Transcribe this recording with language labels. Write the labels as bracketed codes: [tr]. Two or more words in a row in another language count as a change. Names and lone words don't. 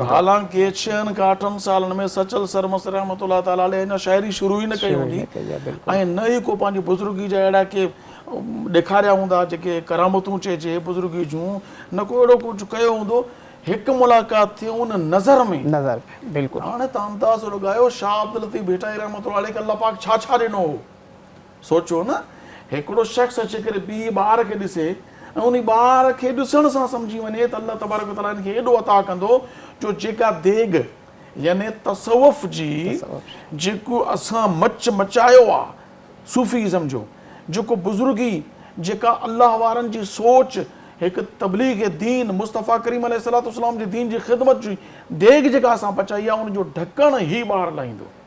[sd] हालांकि 6 खां 8 सालनि में सचल सरमस्त [ar] رحمة الله تعالى عليه [sd] हिन शाइरी शुरू ई न कई हूंदी ऐं न ई को पंहिंजी बुज़ुर्गी जा अहिड़ा के ॾेखारिया हूंदा जेके करामतूं चइजे बुज़ुर्गी जूं, न को अहिड़ो कुझु कयो हूंदो। हिकु मुलाक़ात थी उन नज़र में बिल्कुलु। हाणे तव्हां अंदाज़ो लॻायो शाह अब्दुल लतीफ़ भिटाई [ar] رحمة الله عليه [sd] खे अल्लाह पाक छा छा ॾिनो हो। सोचो न, हिकिड़ो शख़्स अची करे ॿी ॿार खे ॾिसे ऐं उन ॿार खे ॾिसण सां सम्झी वञे त [ar] الله تبارك وتعالى [sd] हिनखे एॾो अता कंदो जो जेका देग यानी तसव्वुफ़ जी जेको असां मचायो आहे सूफ़ीज़म जो जेको बुज़ुर्गी जेका अल्लाह वारनि जी सोच हिकु तबलीग दीन मुस्तफ़ा करीम अलैहिस्सलाम जी दीन जी ख़िदमत जी देग जेका असां पचाई आहे उनजो ढकण ही ॿार लाहींदो।